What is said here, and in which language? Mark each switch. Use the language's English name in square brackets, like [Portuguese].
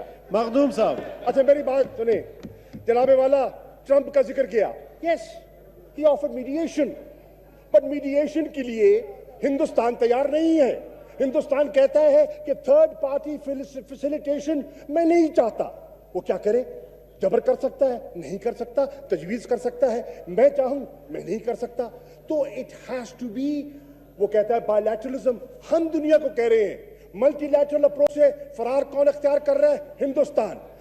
[Urdu] مخدوم صاحب اچھا میری بات سنیں. جناب والا, ٹرمپ کا ذکر کیا. [English] Yes, he offered mediation. But mediation [Urdu] کے لیے ہندوستان تیار نہیں ہے. ہندوستان کہتا ہے کہ تھرڈ پارٹی فیسیلیٹیشن میں نہیں چاہتا. وہ کیا کرے؟ جبر کر سکتا ہے؟ نہیں کر سکتا. تجویز کر سکتا ہے, میں چاہوں میں نہیں کر سکتا. تو [English] it has to be, [Urdu] وہ کہتا ہے [English] bilateralism. [Urdu] ہم دنیا کو کہہ رہے ہیں ملٹی لیٹرل اپروچ سے فرار کون اختیار کر رہا ہے؟ ہندوستان.